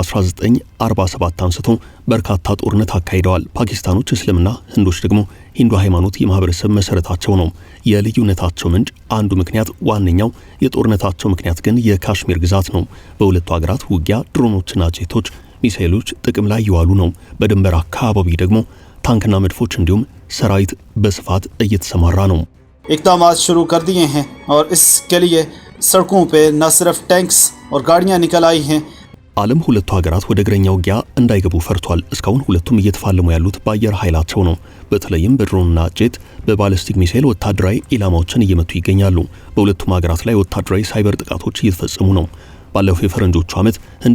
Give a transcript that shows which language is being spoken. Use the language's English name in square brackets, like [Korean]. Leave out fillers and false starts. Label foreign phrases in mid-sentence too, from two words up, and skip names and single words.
[Amharic] ከ1947 አንስቶ በርካታ ጦርነት አካሂደዋል። ፓኪስታኖች እስልምና፣ ህንዶች ደግሞ ሂንዱ ሃይማኖት የማህበረሰብ መሰረታቸው ነው። የልዩነታቸው ምንጭ አንዱ ምክንያት ዋነኛው የጦርነታቸው ምክንያት ግን የካሽሚር ግዛት ነው። በሁለቱ ሀገራት ውጊያ ድሮኖችና ጄቶች፣ ሚሳኤሎች ጥቅም ላይ ይዋሉ ነው። በድንበር አካባቢ ደግሞ ታንክና መድፎች እንዲሁም ሰራዊት በስፋት እየተሰማራ ነው። [Urdu] اقدامات شروع کر دیے ہیں اور اس کے لیے سڑکوں پے نہ صرف ٹینکس اور گاڑیاں نکل آئی ہیں. [Amharic] ዓለም ሁለቱ ሀገራት ወደ እግረኛ ውጊያ እንዳይገቡ ፈርቷል። እስካሁን ሁለቱም እየተፋለሙ ያሉት በአየር ኃይላቸው ነው። በተለይም በድሮንና ጄት በባሊስቲክ ሚሳኤል ወታደራዊ ኢላማዎችን እየመቱ ይገኛሉ። በሁለቱም ሀገራት ላይ ወታደራዊ ሳይበር ጥቃቶች እየተፈጸሙ ነው። ባለፈው የፈረንጆቹ ዓመት ህንድ